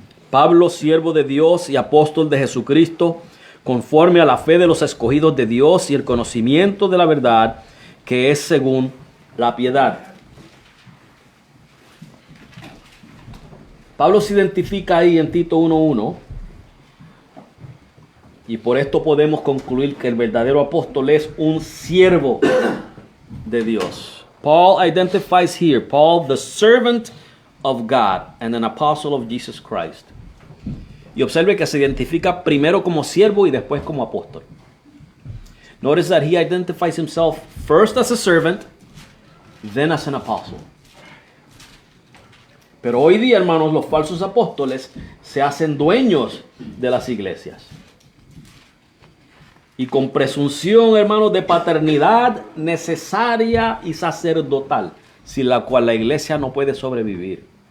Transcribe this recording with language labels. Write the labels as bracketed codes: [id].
[es] Pablo, siervo de Dios y apóstol de Jesucristo, conforme a la fe de los escogidos de Dios y el conocimiento de la verdad, que es según la piedad. Pablo se identifica ahí en Tito 1:1, y por esto podemos concluir que el verdadero apóstol es un siervo de Dios. [en] Paul identifies here, Paul, the servant of God and an apostle of Jesus Christ. [es] Y observe que se identifica primero como siervo y después como apóstol. [en] Notice that he identifies himself first as a servant, then as an apostle. [es] Pero hoy día, hermanos, los falsos apóstoles se hacen dueños de las iglesias. Y con presunción, hermanos, de paternidad necesaria y sacerdotal, sin la cual la iglesia no puede sobrevivir.